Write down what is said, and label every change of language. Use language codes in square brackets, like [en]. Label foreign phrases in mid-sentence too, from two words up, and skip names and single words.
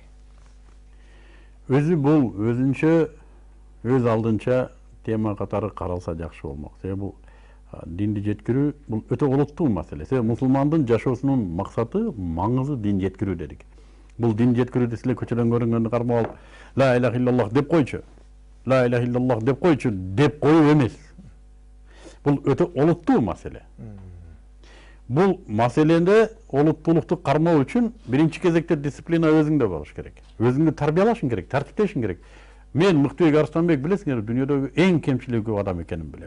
[ky] Өзү бул өзүнчө өз алдынча тема катары каралса жакшы болмок. Себеби бул динди жеткирүү бул өтө олуттуу маселе. Себеби мусулмандын жашоосунун максаты, маңызы дин жеткирүү дедик. Бул дин жеткирүүдө силер көчөдөн көрүнгөндү кармап алып, [ar] لا إله إلا الله [ky] деп койчу. [ar] لا إله إلا الله [ky] деп койчу, деп коюу эмес. Бул өтө олуттуу маселе. Бул маселеде олуттуулукту кармоо үчүн биринчи кезекте дисциплина өзүңдө болуш керек. Өзүңдү тарбиялашың керек, тартиптешиң керек. Мен Мыктыек Арстанбек, билесиңер, дүйнөдөгү эң кемчилиги көп адам экенин билем.